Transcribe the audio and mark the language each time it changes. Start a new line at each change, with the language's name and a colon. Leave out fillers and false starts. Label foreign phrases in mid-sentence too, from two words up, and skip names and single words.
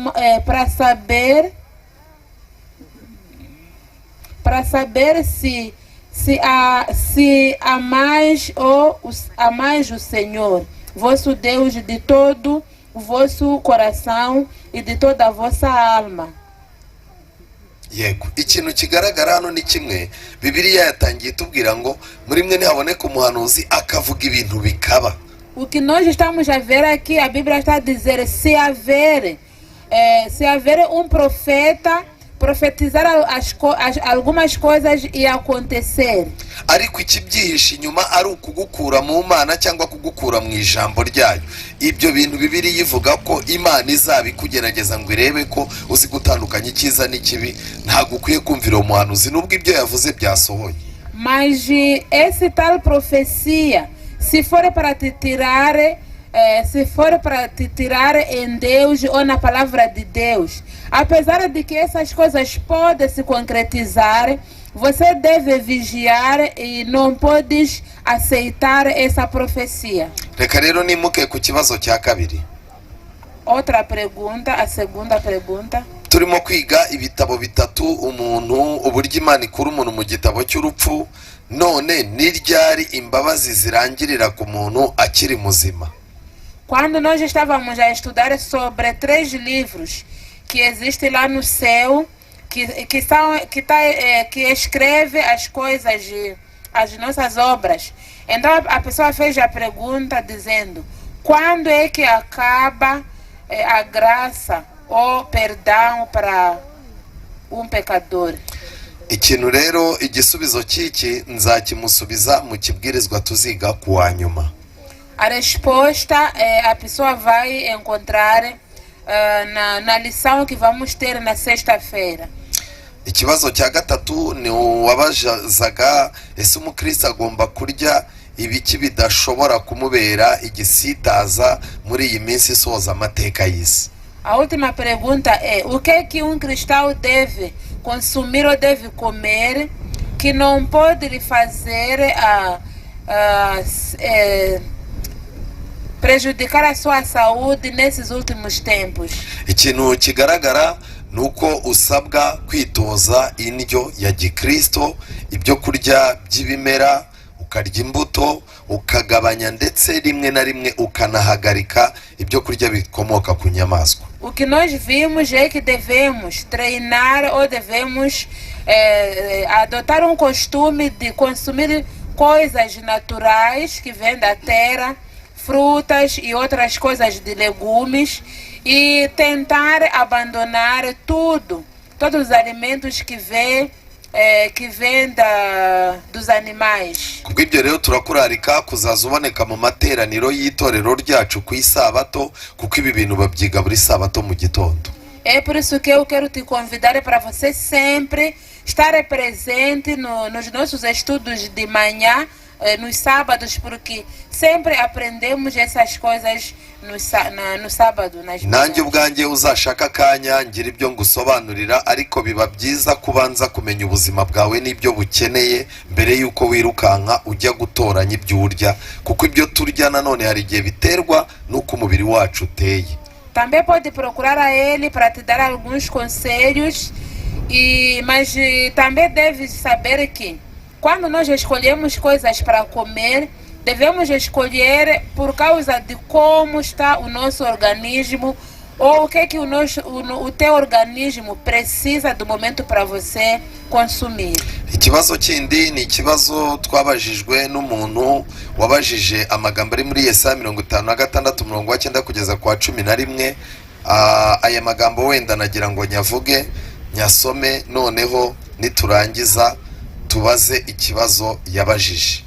Portuguese: se amais o Senhor vosso Deus de todo o vosso coração e de toda a vossa alma.
Kinyarwanda: Yego, ikintu kigaragara hano ni kimwe. Bibiliya yatangiye tubwira ngo muri mwe nihaboneka umuhanuzi akavuga ibintu bikaba.
Portuguese: O que nós estamos a ver aqui, a Bíblia está a dizer, se haver um profeta profetizar algumas coisas e acontecer.
Kinyarwanda: Ariko ikibyihishe inyuma ari ukugukura mu Mana cyangwa kugukura mu ijambo ryayo. Ibyo bintu Bibiliya ivuga ko Imana izabikugerageza ngo irebe ko uzi gutandukanya icyiza n'ikibi, ntabwo ukwiye kumvira umuhanuzi nubwo ibyo yavuze byasohoye.
Portuguese: Mas esse tal profecia, se for para te tirar se for para te tirar em Deus ou na palavra de Deus, apesar de que essas coisas podem se concretizar, você deve vigiar e não podes aceitar essa profecia.
Kinyarwanda: reka rero nimuke ku kibazo cya kabiri.
Portuguese: Outra pergunta, a segunda pergunta.
Kinyarwanda: Turimo kwiga ibitabo bitatu umuntu uburyo Imana ikura umuntu mu gitabo cy'urupfu, none ni ryari imbabazi zirangirira ku muntu akiri muzima.
Portuguese: Quando nós estávamos a estudar sobre 3 livros que existem lá no céu, que escreve as coisas, as nossas obras. Então a pessoa fez a pergunta dizendo: quando é que acaba a graça ou perdão para um pecador?
Kinyarwanda: Ikintu rero igisubizo cy'iki nzakimusubiza mu kibwirizwa tuziga ku wa nyuma.
Portuguese: A resposta a pessoa vai encontrar na lição que vamos ter na sexta-feira.
Kinyarwanda: Ikibazo cya gatatu ni uwabazaga ese umukristo agomba kurya ibiki bidashobora kumubera igisitaza muri iyi minsi isoza amateka y'isi.
Portuguese: A última pergunta é: o que é que um cristão deve consumir ou deve comer que não pode lhe fazer prejudicar a sua saúde nesses últimos tempos?
Kinyarwanda: Ikintu kigaragara nuko usabwa kwitoza indyo ya gikristo, ibyo kurya by'ibimera, ukarya imbuto, ukagabanya ndetse rimwe na rimwe ukanahagarika ibyo kurya bikomoka ku nyamaswa.
Portuguese: O que nós vimos é que devemos treinar ou devemos adotar um costume de consumir coisas naturais que vêm da terra, frutas e outras coisas de legumes, e tentar abandonar todos os alimentos que vêm dos animais.
Kinyarwanda: Kubw'ibyo rero turakurarika kuzaza uboneka mu materaniro y'itorero ryacu ku isabato, kuko ibi bintu babyiga buri sabato mu gitondo.
Portuguese: É por isso que eu quero te convidar para você sempre estar presente nos nossos estudos de manhã, nos sábados, porque sempre aprendemos essas coisas no sábado, nas manhãs.
Kinyarwanda: Nanjye ubwanjye uzashaka akanya ngira ibyo ngusobanurira, ariko biba byiza kubanza kumenya ubuzima bwawe n'ibyo bukeneye mbere y'uko wirukanka ujya gutoranya ibyo urya, kuko ibyo turya nanone hari igihe biterwa n'uko umubiri wacu uteye.
Portuguese: Também pode procurar a ele para te dar alguns conselhos, mas também deve saber que quando nós escolhemos coisas para comer, devemos escolher por causa de como está o nosso organismo, ou o que é que o teu organismo precisa do momento para você consumir.
Kinyarwanda: Ikibazo kindi ni ikibazo twabajijwe n'umuntu wabajije amagambo ari muri Yesaya 56:9 kugeza kwa 11. Aya magambo wenda nagira ngo nyavuge nyasome, noneho niturangiza tubaze ikibazo yabajije.